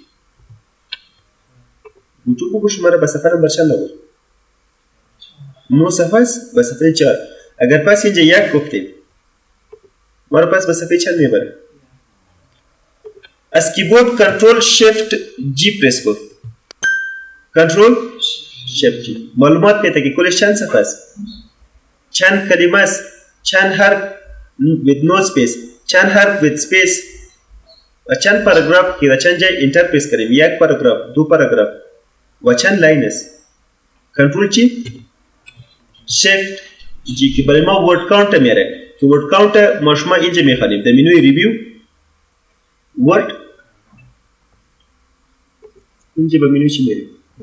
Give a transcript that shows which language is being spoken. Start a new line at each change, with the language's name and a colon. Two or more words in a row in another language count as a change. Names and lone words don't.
English: go to
Persian: کو شما را به صفحه نمبر چند آورد 9 صفحه است به صفحه 4 اگر پس اینجا یک گفتیم ما رو پس به صفحه چند میبره از کیبورد
English: Control Shift G
Persian: پرس کن
English: Control Shift G
Persian: معلومات میده که کلش چند صفحه است چند کلمه است چند حرف
English: with no space
Persian: چند حرف
English: with space
Persian: و چند پاراگراف که در چند جای انتر پرس کنیم یک پاراگراف دو پاراگراف و چند لاین است کنترل چی
English: Shift G
Persian: که برای ما
English: word count
Persian: میاره که
English: word count
Persian: ما شما اینجا میخوانیم در منوی ریویو ورد اینجا به منوی چی میریم